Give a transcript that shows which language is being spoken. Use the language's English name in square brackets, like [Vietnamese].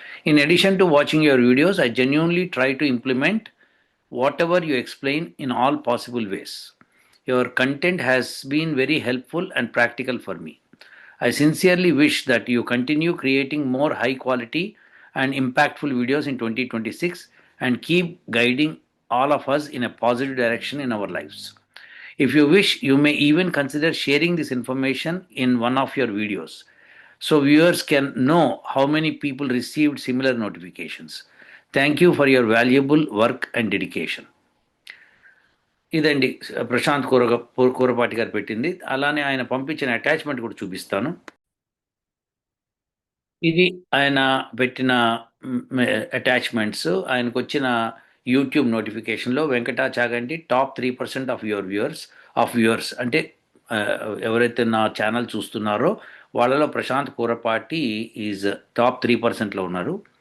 [English] In addition to watching your videos, I genuinely try to implement whatever you explain in all possible ways. Your content has been very helpful and practical for me. I sincerely wish that you continue creating more high quality and impactful videos in 2026 and keep guiding all of us in a positive direction in our lives. If you wish, you may even consider sharing this information in one of your videos so viewers can know how many people received similar notifications. Thank you for your valuable work and dedication. [Telugu] ఇదండి ప్రశాంత్ కూరపాటి గారు పెట్టింది. అలానే ఆయన పంపించిన attachment కూడా చూపిస్తాను. ఇది ఆయన పెట్టిన అటాచ్మెంట్స్. ఆయనకు వచ్చిన యూట్యూబ్ నోటిఫికేషన్లో వెంకటాచాగంటి టాప్ 3% ఆఫ్ వ్యూవర్స్ అంటే ఎవరైతే నా ఛానల్ చూస్తున్నారో వాళ్ళలో ప్రశాంత్ కూరపాటి ఈజ్ టాప్ 3%లో ఉన్నారు.